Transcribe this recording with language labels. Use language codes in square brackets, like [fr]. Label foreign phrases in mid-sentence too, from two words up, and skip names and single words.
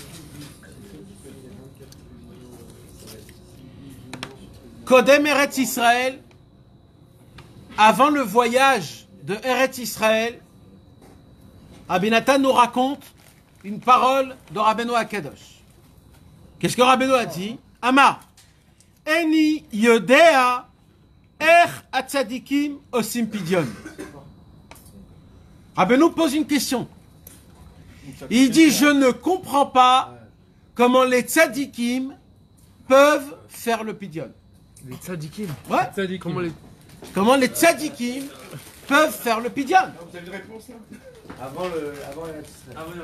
[fr] Kodem Eretz Israël, avant le voyage de Eretz Israël, Rabbi Nathan nous raconte une parole de [he] רבינו הקדוש. [fr] Qu'est-ce que Rabbeinu a dit? [he] אמר איני יודע איך הצדיקים עושים פדיון. [fr] Rabbeinu pose une question. Il dit, je ne comprends pas comment les tzadikim peuvent faire le pidyon. Les tzadikim. Ouais. Comment les... Comment les tzadikim peuvent faire le pidyon. Vous avez une réponse là? Avant Eretz Israël.